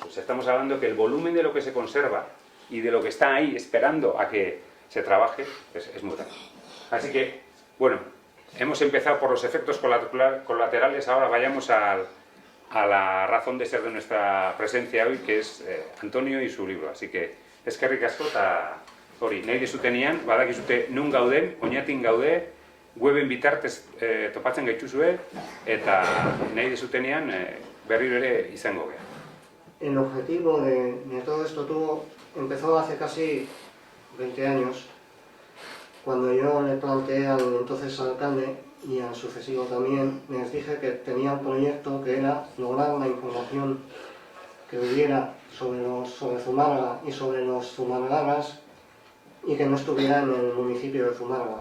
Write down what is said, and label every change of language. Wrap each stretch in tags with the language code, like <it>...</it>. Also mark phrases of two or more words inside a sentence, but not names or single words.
<es>O sea, estamos hablando que el volumen de lo que se conserva y de lo que está ahí esperando a que se trabaje es muy grande. Así que, bueno, hemos empezado por los efectos colaterales, ahora vayamos a la razón de ser de nuestra presencia hoy, que es Antonio y su libro. Así que,</es> <eu>eskerrik asko eta hori, nahi dizutenian, badakizute nun gauden, oinatin gaude, weben bitartez topatzen gaituzue, eta nahi dizutenian berriro ere izango gea.</eu> <es>El objetivo de todo esto empezó hace casi 20 años, cuando yo le planteé al entonces alcalde y al sucesivo también, les dije que tenía un proyecto que era lograr la información que hubiera sobre Zumárraga y sobre los zumarragarras y que no estuviera en el municipio de Zumárraga.</es>